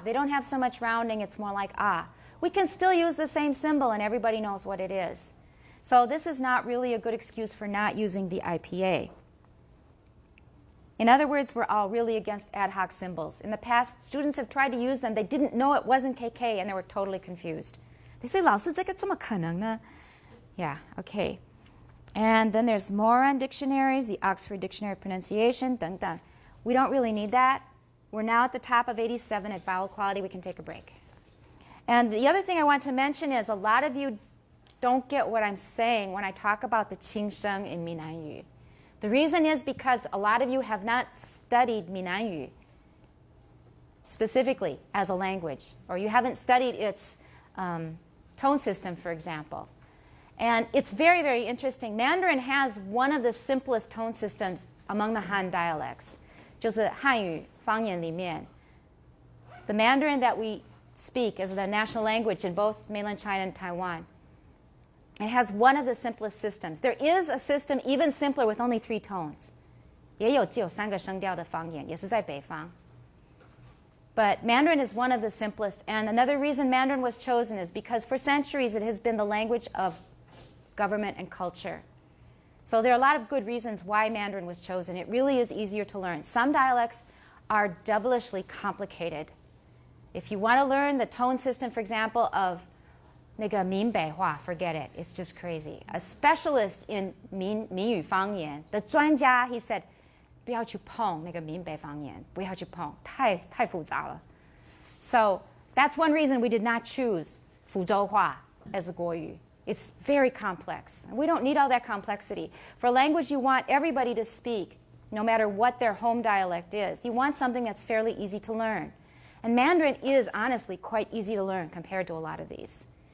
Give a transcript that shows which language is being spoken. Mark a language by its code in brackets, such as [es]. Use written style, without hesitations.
[en] They don't have so much rounding, it's more like ah. We can still use the same symbol and everybody knows what it is. So this is not really a good excuse for not using the IPA. In other words, we're all really against ad hoc symbols. In the past, students have tried to use them. They didn't know it wasn't KK and they were totally confused. They say, [zh] 老师这个怎么可能呢? [en] Yeah, okay. And then there's more on dictionaries, the Oxford Dictionary of Pronunciation, [zh] 等等. [en] We don't really need that. We're now at the top of 87 at vowel quality. We can take a break. And the other thing I want to mention is a lot of you don't get what I'm saying when I talk about the qingsheng in Minanyu. The reason is because a lot of you have not studied Minanyu. specifically as a language, or you haven't studied its tone system, for example. And it's very, very interesting. Mandarin has one of the simplest tone systems among the Han dialects. [zh] 就是汉语方言里面 [en] the Mandarin that we speak as the national language in both mainland China and Taiwan, it has one of the simplest systems. There is a system even simpler with only 3 tones. [zh] 也有只有3个声调的方言，也是在北方。 [en] But Mandarin is one of the simplest. And another reason Mandarin was chosen is because for centuries it has been the language of government and culture. So there are a lot of good reasons why Mandarin was chosen. It really is easier to learn. Some dialects are devilishly complicated. If you want to learn the tone system, for example, of 那个闽北话, forget it. It's just crazy. A specialist in [zh] 闽语方言的专家, [en] he said, [zh] 不要去碰那个闽北方言，不要去碰，太复杂了。 [en] So that's one reason we did not choose 福州话 as the 国语. It's very complex. We don't need all that complexity. For a language you want everybody to speak, no matter what their home dialect is. You want something that's fairly easy to learn. And Mandarin is honestly quite easy to learn compared to a lot of these.